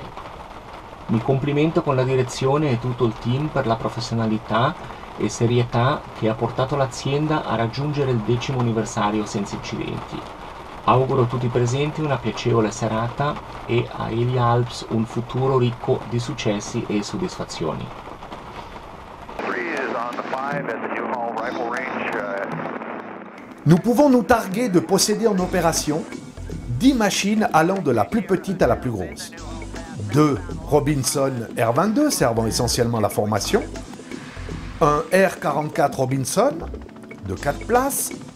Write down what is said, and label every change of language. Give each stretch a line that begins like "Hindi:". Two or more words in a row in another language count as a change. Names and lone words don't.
Italian: Mi complimento con la direzione e tutto il team per la professionalità e serietà che ha portato l'azienda a raggiungere il 10° anniversario senza incidenti. Auguro a tutti i presenti una piacevole serata e a Elialps un futuro ricco di successi e soddisfazioni.
French: Nous pouvons nous targuer de posséder en opération 10 machines allant de la plus petite à la plus grosse. 2 Robinson R22 servant essentiellement la formation, un R44 Robinson de 4 places,